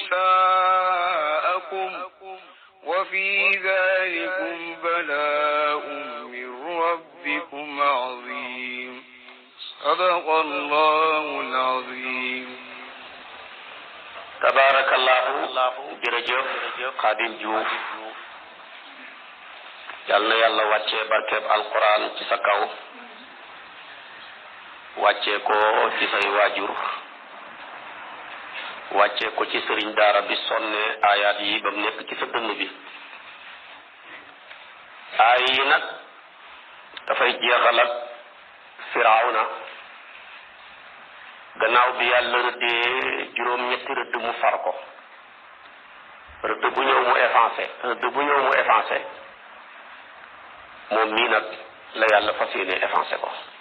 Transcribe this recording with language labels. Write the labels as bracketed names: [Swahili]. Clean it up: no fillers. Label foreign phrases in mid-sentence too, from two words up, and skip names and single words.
[Arabic] نساءكم وفي ذلكم بلاء من ربكم عظيم صدق الله العظيم. تبارك الله [Wolof] jërëjëf Xaadim Juuf yal na yàlla wàccee barkeb alquran ci sa kaw wàccee ko ci say waajur wàccee ko ci sëriñ daara bi sonne ayaat yi ba mu nekk ci sa dënn bi aay yi nag dafay jeexal ak Firawna gannaaw bi yàlla rëddee juróom-ñetti rëdd mu far ko rëdd bu ñëw mu effacé moom mii nag la yàlla fas yéene effacé ko.